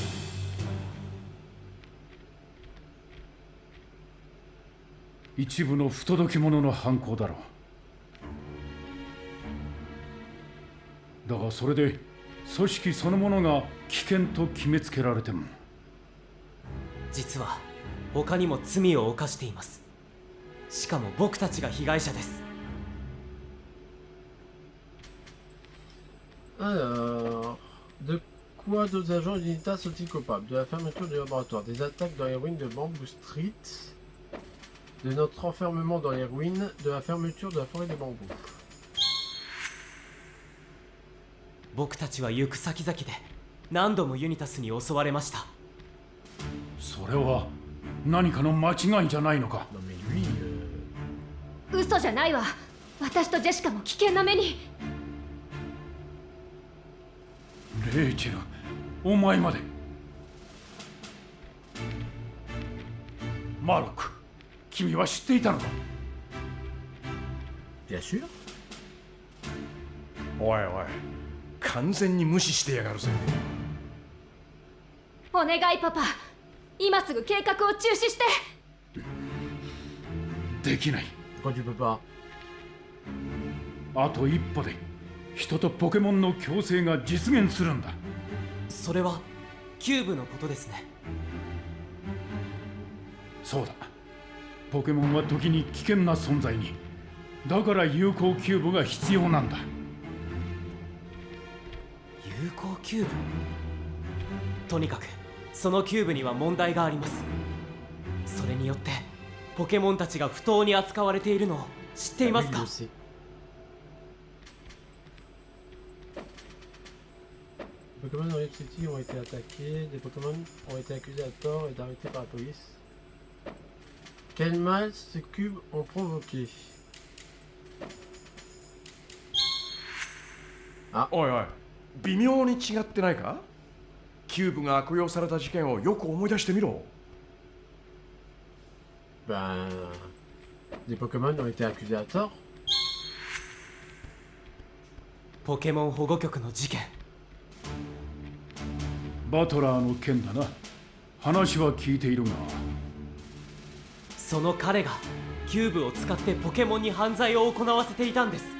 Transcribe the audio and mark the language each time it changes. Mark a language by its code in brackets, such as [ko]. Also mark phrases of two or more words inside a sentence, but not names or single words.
[ja] 一部の不届き者の犯行だろう。だがそれで組織そのものが危険と決めつけられても。実は他にも罪を犯しています。しかも僕たちが被害者です。 [fr] Alors, de quoi d'autres agents d'Unitas sont-ils coupables? De la fermeture du laboratoire, des attaques dans les ruines de Bamboo Street, de notre enfermement dans les ruines, de la fermeture de la forêt des bambous. [ja] 僕たちは行く先々で何度もユニタスに襲われました。それは何かの間違いじゃないのか。 [fr] Non mais lui, [ja] 嘘じゃないわ。私とジェシカも危険な目に。レイチェル、お前まで。マーロック、君は知っていたのか。 [fr] bien sûr. [ja] おいおい、完全に無視してやがるぜ。お願いパパ、今すぐ計画を中止して。できない。 [fr] Pourquoi tu peux pas? [ja] あと一歩で人とポケモンの共生が実現するんだ。それはキューブのことですね。そうだ、ポケモンは時に危険な存在に。だから有効キューブが必要なんだ。有効キューブ。とにかくそのキューブには問題があります。それによってポケモンたちが不当に扱われているのを知っています [fr] Lui, il [ja] か？ [fr] le sait. Les Pokémon dans Leaf City ont été attaqués, des Pokémon ont été accusés à tort et arrêtés par la police. Quel mal ces cubes ont provoqué? [ja] おいおい、微妙に違ってないか？キューブが悪用された事件をよく思い出してみろ。 [fr] Ben, des Pokémon ont été accusés à tort. [ja] ポケモン保護局の事件。バトラーの件だな。話は聞いているが。その彼がキューブを使ってポケモンに犯罪を行わせていたんです。